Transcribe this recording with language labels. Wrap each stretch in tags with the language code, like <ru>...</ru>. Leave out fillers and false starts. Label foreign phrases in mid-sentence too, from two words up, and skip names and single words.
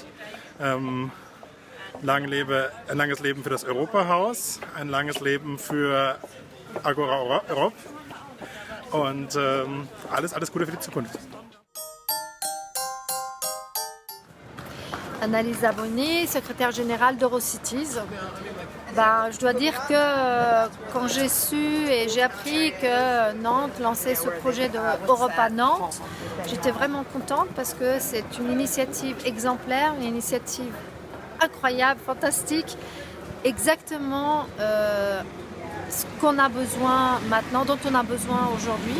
<de>Ein langes Leben für das Europahaus, ein langes Leben für Agora Europe und alles Gute für die Zukunft.</de> <fr>Annalisa Bonny, secrétaire générale d'Eurocities. Je dois dire que quand j'ai su et j'ai appris que Nantes lançait ce projet d'Europe à Nantes, j'étais vraiment contente parce que c'est une initiative exemplaire, une initiative incroyable, fantastique, exactement ce qu'on a besoin maintenant, dont on a besoin aujourd'hui.</fr>